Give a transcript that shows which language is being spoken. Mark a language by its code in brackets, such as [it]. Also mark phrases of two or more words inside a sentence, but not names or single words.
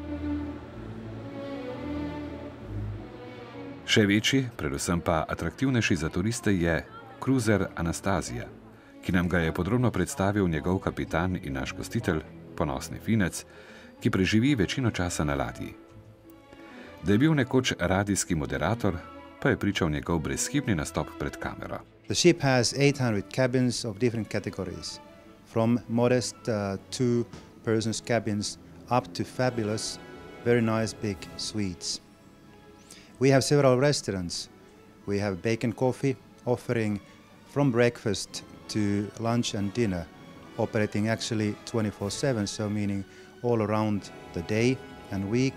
[sl] Še večji, predvsem pa atraktivnejši za turiste je kruzer Anastazija, ki nam ga je podrobno predstavil njegov kapitan in naš gostitelj, ponosni Finec, ki preživi večino časa na ladji. Da je bil nekoč radijski moderator, pa je pričal njegov brezhibni nastop pred kamero. [en] The ship has 800 cabins of different categories, from modest two-persons cabins up to fabulous, very nice big suites. We have several restaurants. We have Bacon Coffee, offering from breakfast to lunch and dinner, operating actually 24/7, so meaning all around the day and week.